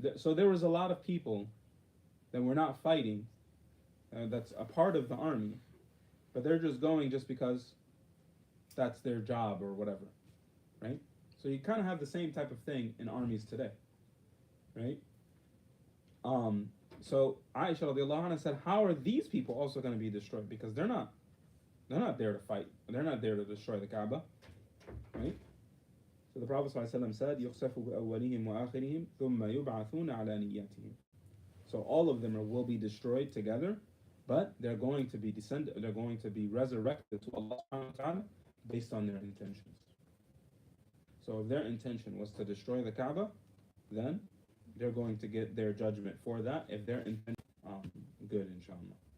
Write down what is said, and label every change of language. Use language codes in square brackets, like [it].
[en] So there was a lot of people that were not fighting, that's a part of the army, but they're just going just because that's their job or whatever. Right? So you kind of have the same type of thing in armies today. Right? So Aisha radiallahu anha said, how are these people also going to be destroyed? Because they're not there to fight. They're not there to destroy the Kaaba. Right? So the Prophet ﷺ said, [ar] يُخْسَفُ بِأَوَّلِهِمْ وَآخِرِهِمْ ثُمَّ يُبْعَثُونَ عَلَى نِيَّتِهِمْ. [en] So all of them will be destroyed together, but they're going to be resurrected to Allah subhanahu wa ta'ala based on their intentions. So if their intention was to destroy the Kaaba, then they're going to get their judgment for that if their intention good, inshallah.